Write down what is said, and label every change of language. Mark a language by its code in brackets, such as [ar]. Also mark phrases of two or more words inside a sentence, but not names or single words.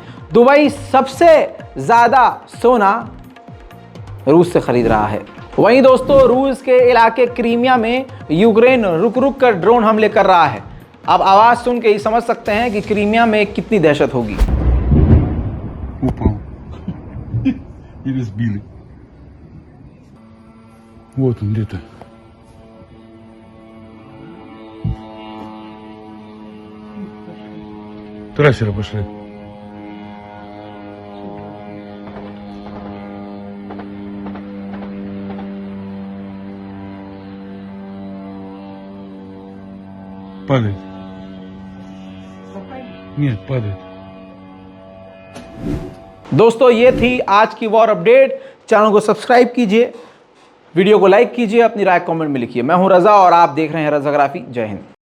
[hi] दुबई सबसे ज़्यादा सोना रूस से खरीद रहा है। वहीं दोस्तों, रूस के इलाके क्रीमिया में यूक्रेन रुक रुक कर ड्रोन हमले कर रहा है। अब आवाज़ सुन के ही समझ सकते हैं कि क्रीमिया में कितनी दहशत होगी। [ru] Вот он где-то. Трассеры пошли. Падает. Нет, падает. [hi] दोस्तों, ये थी आज की [en] war update. [hi] चैनल को सब्सक्राइब कीजिए, वीडियो को लाइक कीजिए, अपनी राय कमेंट में लिखिए। मैं हूं रजा और आप देख रहे हैं रजाग्राफी। जय हिंद।